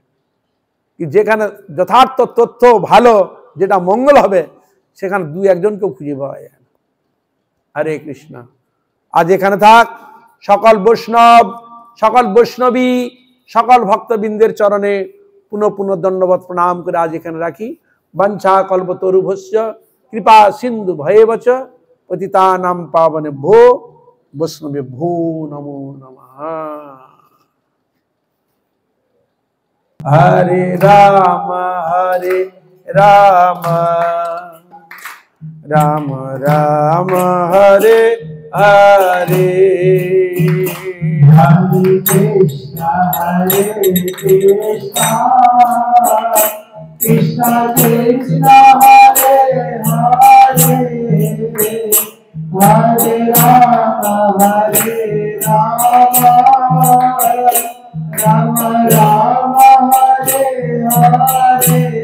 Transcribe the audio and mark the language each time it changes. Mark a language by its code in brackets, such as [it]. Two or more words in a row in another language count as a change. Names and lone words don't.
[bn] যেখানে যথার্থ তথ্য ভালো, যেটা মঙ্গল হবে, সেখানে দুই একজনকেও খুঁজে পাওয়া যায়। [sa] হরে কৃষ্ণ। [bn] আজ এখানে থাক। সকল বৈষ্ণব, সকল বৈষ্ণবী, সকল ভক্তবৃন্দের চরণে পুনঃ পুনঃ দণ্ডবত প্রণাম করে আজ এখানে রাখি। [sa] বাঞ্ছা কল্পতরুভ্যশ্চ কৃপা সিন্ধু ভয়েবচ পতিতানাং পাবনেভ্যো বৈষ্ণবেভ্যো নমো নমঃ। हरे राम राम राम हरे हरे। हरे कृष्णा कृष्णा कृष्णा हरे हरे, हरे राम राम राम हरे हरे।